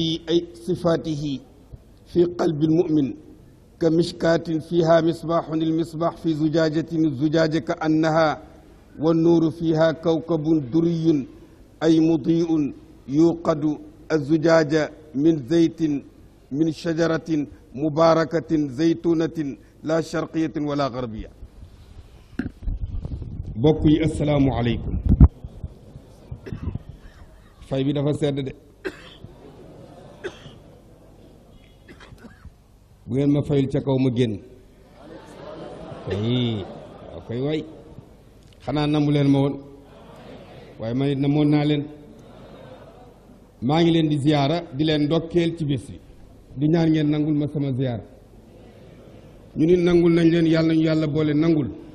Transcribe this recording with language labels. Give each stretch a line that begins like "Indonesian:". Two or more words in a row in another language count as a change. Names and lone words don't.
Arabic: أي صفاته في قلب المؤمن كمشكاة فيها مصباح المصباح في زجاجة الزجاجة كأنها والنور فيها كوكب دري أي مضيء يوقد الزجاجة من زيت من شجرة مباركة زيتونة لا شرقية ولا غربية.
Wolof: bokk yi
Arabic: السلام عليكم
Wolof: fay bi dafa sedd de bu ngeen ma fayul ca kaw ma génn koy waay xanaa namu leen ma woon waaye man it namoon naa leen maa ngi leen di ziyaara di leen ndokkeel ci bés bi di ñaan ngeen nangul ma sama ziyaara ñu nit nangul nañ leen yàlla nañu yàlla boole nangul